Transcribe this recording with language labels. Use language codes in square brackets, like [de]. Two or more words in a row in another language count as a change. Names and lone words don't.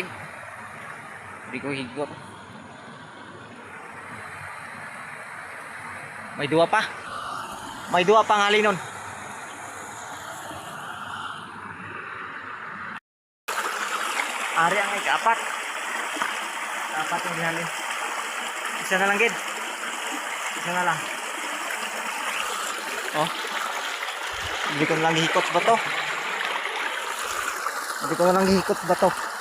[hil] Hindi ko higot. May duwa pa. May duwa pang halinon. Ari ang ika-apat. Apat yung halin. Isa na lang gid. Isa na lang. Oh. Hindi ko na lang hihikot ba to? Hindi ko na lang hihikot ba to?